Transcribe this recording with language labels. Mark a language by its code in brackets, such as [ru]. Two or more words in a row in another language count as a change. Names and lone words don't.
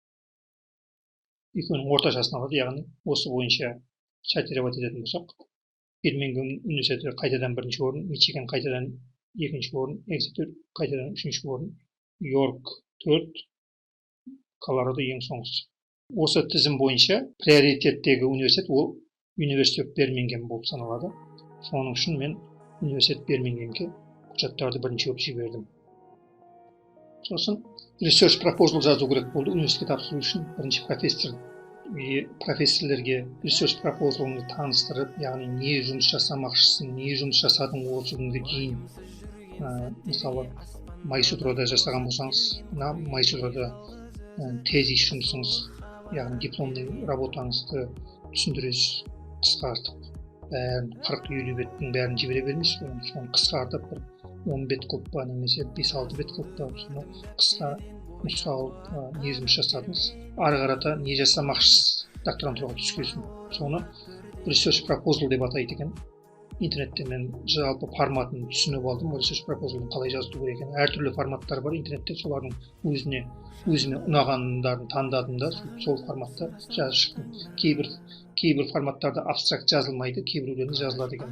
[kk] Екеуінің орташасын алады, яғни осы бойынша сортировать ететін болсақ, Birmingham университеті қайтадан бірінші орын, Michigan қайтадан екінші орын, Exeter қайтадан үшінші орын, York 4, Колорадо ең соңғысы. Осы тізім бойынша приоритеттегі университет ол University of Birmingham болып саналады. Соның үшін мен University of Birmingham'ге құжаттарды бірінші өп жібердім. Сосын [en] research proposal [kk] жазу керек болды университетке тапсыру үшін. Бірінші профессорлерге [en] research proposal'ыңды [kk] таныстырып, яғни не жұмыс жасамақшысың, не жұмыс жасадың осы күнге дейін. Мысалы, магистратурада жасаған болсаңыз, магистратурада тезис жұмысыңыз, яғни [ru] дипломный работаңызды [kk] түсіндіресіз, қысқартып, 40-50 беттің бәрін жібере бермейсіз, соны қысқартып, 10 бет қылып па, немесе 5-6 бет қылып па, соны қысқа нұсқа алып не жұмыс жасадыңыз, ары қарата не жасамақшысыз докторантураға түскесін. Соны [en] research proposal [kk] деп атайды екен. Интернетте мен жалпы форматын түсініп алдым, [en] research proposal'ын [kk] қалай жазу керек екенін. Әртүрлі форматтар бар интернетте, солардың өзіме ұнағандарын таңдадым да, сол форматта жазып шықтым. Кейбір форматтарда абстракт жазылмайды, кейбіреулерінде жазылады екен.